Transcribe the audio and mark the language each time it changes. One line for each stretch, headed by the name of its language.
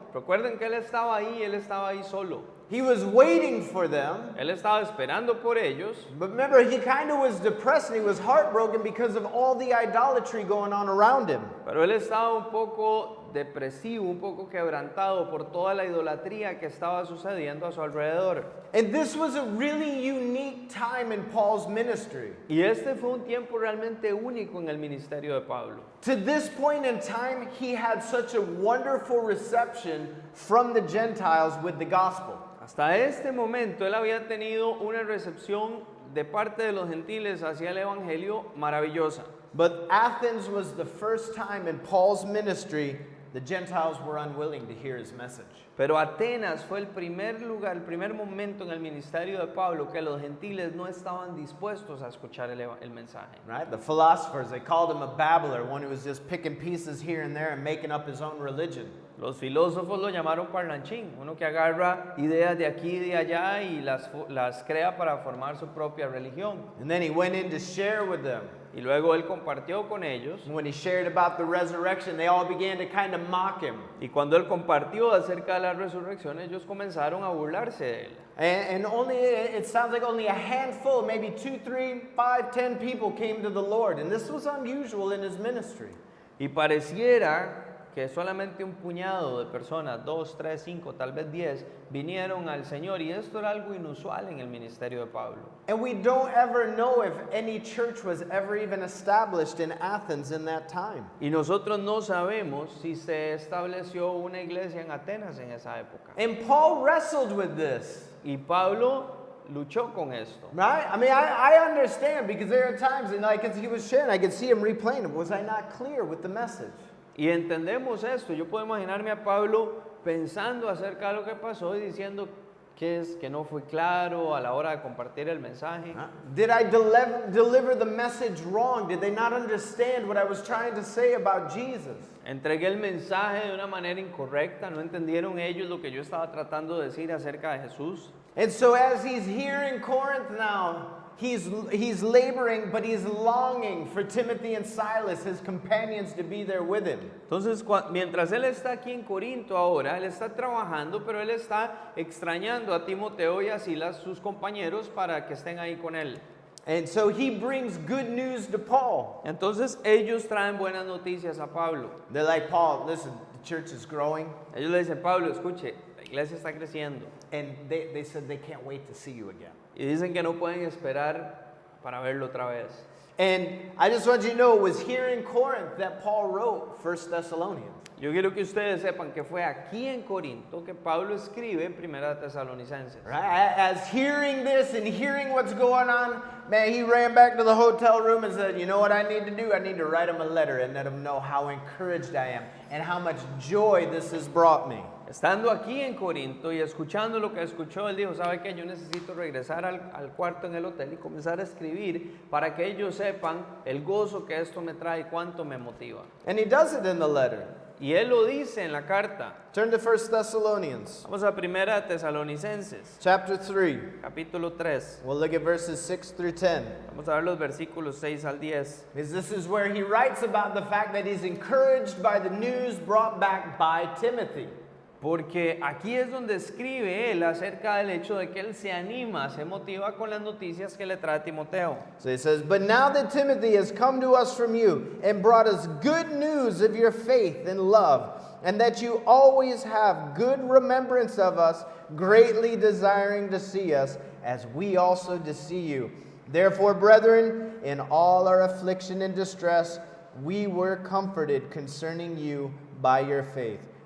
Spanish: Recuerden que él estaba ahí solo.
English: He was waiting for them.
Spanish: Él estaba esperando por ellos.
English: But remember, he kind of was depressed and he was heartbroken because of all the idolatry going on around him.
Spanish: Pero él estaba un poco depresivo, un poco quebrantado por toda la idolatría que estaba sucediendo a su alrededor.
English: And this was a really unique time in Paul's ministry.
Spanish: Y este fue un tiempo realmente único en el ministerio de Pablo.
English: To this point in time, he had such a wonderful reception from the Gentiles with the gospel.
Spanish: Hasta este momento él había tenido una recepción de parte de los gentiles hacia el evangelio maravillosa.
English: But Athens was the first time in Paul's ministry the Gentiles were unwilling to hear his message.
Spanish: Pero Atenas fue el primer lugar, el primer momento en el ministerio de Pablo que los gentiles no estaban dispuestos a escuchar el mensaje.
English: Right? The philosophers, they called him a babbler, one who was just picking pieces here and there and making up his own religion.
Spanish: Los filósofos lo llamaron parlanchín, uno que agarra ideas de aquí y de allá y las crea para formar su propia religión.
English: And then he went in to share with them.
Spanish: Y luego él compartió con ellos.
English: When he shared about the resurrection, they all began to kind of mock him.
Spanish: Y cuando él compartió acerca de la resurrección, ellos comenzaron a burlarse de él.
English: And only, it sounds like only a handful, maybe 2, 3, 5, 10 people came to the Lord. And this was unusual in his ministry.
Spanish: Y pareciera que solamente un puñado de personas, 2, 3, 5, tal vez 10, vinieron al Señor. Y esto era algo inusual en el ministerio de Pablo.
English: And we don't ever know if any church was ever even established in Athens in that time.
Spanish: Y nosotros no sabemos si se estableció una iglesia en Atenas en esa época.
English: And Paul wrestled with this.
Spanish: Y Pablo luchó con esto.
English: Right? I mean, I understand because there are times, and like as he was sharing, I could see him replaying. Was I not clear with the message?
Spanish: Y entendemos esto. Yo puedo imaginarme a Pablo pensando acerca de lo que pasó y diciendo, ¿Qué es que no fue claro a la hora de compartir el mensaje?
English: Did I deliver the message wrong? Did they not understand what I was trying to say about Jesus?
Spanish: Entregué el mensaje de una manera incorrecta, no entendieron ellos lo que yo estaba tratando de decir acerca de Jesús.
English: And so as he's here in Corinth now, he's laboring, but he's longing for Timothy and Silas, his companions, to be there with him.
Spanish: Entonces, mientras él está aquí en Corinto ahora, él está trabajando, pero él está extrañando a Timoteo y a Silas, sus compañeros, para que estén ahí con él.
English: And so he brings good news to Paul.
Spanish: Entonces ellos traen buenas noticias a Pablo.
English: They're like, Paul, listen, the church is growing.
Spanish: Ellos le dicen, Pablo, escuche, la iglesia está creciendo.
English: And they said they can't wait to see you again.
Spanish: Y dicen que no pueden esperar para verlo otra vez.
English: And I just want you to know, it was here in Corinth that Paul wrote 1 Thessalonians.
Spanish: Yo quiero que ustedes sepan que fue aquí en Corinto que Pablo escribe Primera de Tesalonicenses.
English: Right? As hearing this and hearing what's going on, man, he ran back to the hotel room and said, you know what I need to do? I need to write him a letter and let him know how encouraged I am and how much joy this has brought me.
Spanish: Estando aquí en Corinto y escuchando lo que escuchó, él dijo, ¿sabe qué? Yo necesito regresar al cuarto en el hotel y comenzar a escribir para que ellos sepan el gozo que esto me trae y cuánto me motiva.
English: And he does it in the letter.
Spanish: Y él lo dice en la carta.
English: Turn to 1 Thessalonians,
Spanish: Vamos a Primera de Tesalonicenses,
English: chapter 3.
Spanish: capítulo 3.
English: We'll look at verses 6 through 10.
Spanish: Vamos a ver los versículos 6 al 10.
English: Because this is where he writes about the fact that he's encouraged by the news brought back by Timothy.
Spanish: Porque aquí es donde escribe él acerca del hecho de que él se anima, se motiva con las noticias que le trae Timoteo.
English: So he says, but now that Timothy has come to us from you and brought us good news of your faith and love, and that you always have good remembrance of us, greatly desiring to see us, as we also to see you. Therefore, brethren, in all our affliction and distress, we were comforted concerning you by your faith.